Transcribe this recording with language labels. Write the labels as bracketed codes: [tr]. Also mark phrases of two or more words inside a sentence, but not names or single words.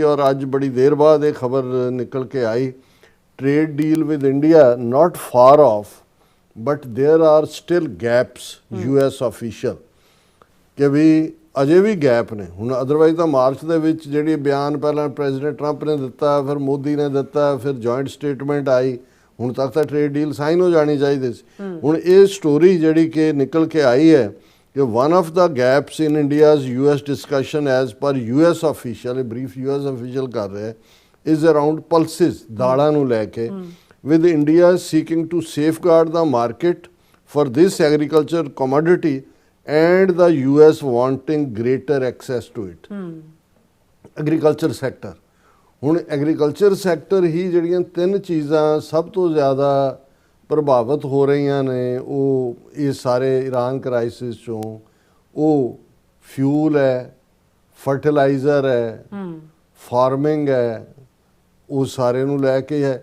[pa] ਔਰ ਅੱਜ ਬੜੀ ਦੇਰ ਬਾਅਦ ਇਹ ਖਬਰ ਨਿਕਲ ਕੇ ਆਈ, [en] Trade deal with India not far off but there are still gaps US official, [pa] ਕਿ ਵੀ ਅਜੇ ਵੀ ਗੈਪ ਨੇ। ਹੁਣ ਅਦਰਵਾਈਜ਼ ਤਾਂ ਮਾਰਚ ਦੇ ਵਿੱਚ ਜਿਹੜੀ ਬਿਆਨ ਪਹਿਲਾਂ ਪ੍ਰੈਜ਼ੀਡੈਂਟ ਟਰੰਪ ਨੇ ਦਿੱਤਾ, ਫਿਰ ਮੋਦੀ ਨੇ ਦਿੱਤਾ, ਫਿਰ [en] joint statement [pa] ਆਈ, ਹੁਣ ਤੱਕ ਤਾਂ [en] trade deal sign [pa] ਹੋ ਜਾਣੀ ਚਾਹੀਦੀ ਸੀ। ਹੁਣ ਇਹ ਸਟੋਰੀ ਜਿਹੜੀ ਕਿ ਨਿਕਲ ਕੇ ਆਈ ਹੈ ਕਿ [en] one of the gaps in India's US discussion as per US official, a brief US official [pa] ਕਰ ਰਿਹਾ, [en] is around pulses, [pa] ਦਾਲਾਂ ਨੂੰ ਲੈ ਕੇ, [en] with India seeking to safeguard the market for this agriculture commodity and the US wanting greater access to it. Agriculture sector, [pa] ਹੁਣ [en] agriculture sector [pa] ਹੀ ਜਿਹੜੀਆਂ ਤਿੰਨ ਚੀਜ਼ਾਂ ਸਭ ਤੋਂ ਜ਼ਿਆਦਾ ਪ੍ਰਭਾਵਿਤ ਹੋ ਰਹੀਆਂ ਨੇ ਉਹ ਇਹ ਸਾਰੇ ਇਰਾਨ ਕ੍ਰਾਈਸਿਸ ਚੋਂ, ਉਹ ਫਿਊਲ ਹੈ, ਫਰਟੀਲਾਈਜ਼ਰ ਹੈ, ਫਾਰਮਿੰਗ ਹੈ, ਉਹ ਸਾਰੇ ਨੂੰ ਲੈ ਕੇ ਹੈ।